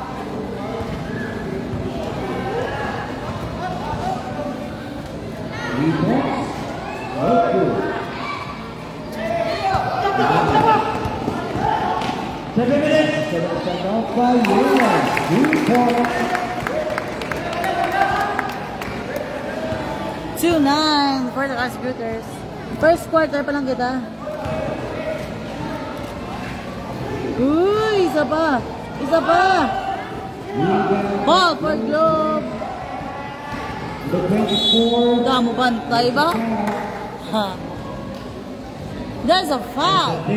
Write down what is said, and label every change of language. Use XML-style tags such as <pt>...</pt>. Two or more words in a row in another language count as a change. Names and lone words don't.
<en>Seven minutes. 2-9 for the Cash Grutters.</en> <hil>First quarter pa lang kita. Uy, isa pa. Isa pa.</hil> <en>Ball for Globe.</en> <hil>Damo bantay ba? Ha.</hil> <en>There's a foul.</en>